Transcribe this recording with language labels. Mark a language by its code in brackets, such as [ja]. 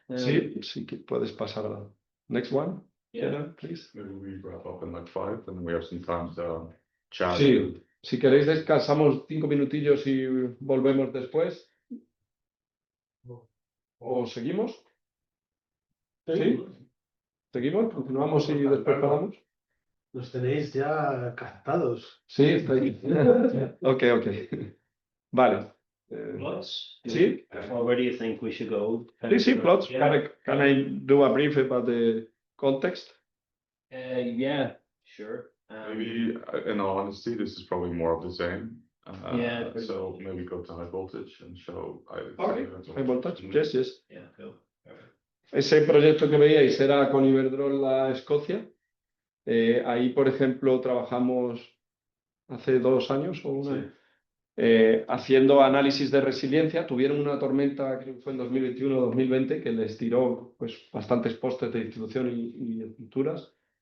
[es] Sí, sí que puedes pasar a la [en] next one. Yeah. Gerard, please. Maybe we wrap up in like 5 and then we have some time to chat. [es] Sí, si queréis descansamos 5 minutillos y volvemos después. ¿O seguimos? ¿Sí? ¿Seguimos? ¿Continuamos y después paramos? Los tenéis ya captados. Sí, está ahí. Ok. Vale. [en] Plots? [es] Sí. [en] Or where do you think we should go? [es] Sí, plots. [en] Yeah. Can I do a brief about the context? Yeah, sure. Maybe, in all honesty, this is probably more of the same. Yeah, pretty So maybe go to high voltage and show. Okay, high voltage. Yes. Yeah, cool. Perfect. [es] Ese proyecto que veíais era con Iberdrola Escocia. Ahí, por ejemplo, trabajamos hace 2 años o un año, haciendo análisis de resiliencia. Tuvieron una tormenta, creo que fue en 2021 o 2020, que les tiró pues, bastantes postes de distribución y estructuras.